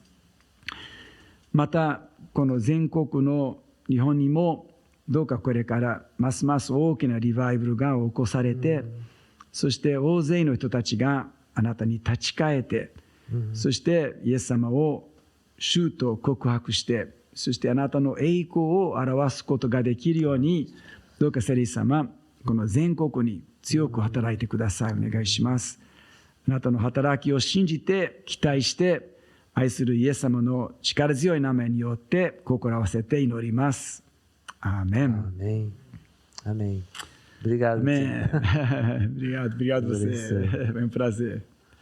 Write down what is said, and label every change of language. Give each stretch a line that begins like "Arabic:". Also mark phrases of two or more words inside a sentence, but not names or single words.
Japanese: またこの全国の日本にもどうかこれからますます大きなリバイバルが起こされて、そして大勢の人たちがあなたに立ち返って、そしてイエス様を主と告白して、そしてあなたの栄光を表すことができるように、どうか聖霊様、この全国に強く働いてください。お願いします。あなたの働きを信じて期待して愛するイエス様の力強い名前によって心合わせて祈ります。アーメン。
Portuguese: Amém. Amém. Obrigado. Amém. Obrigado você. É um prazer.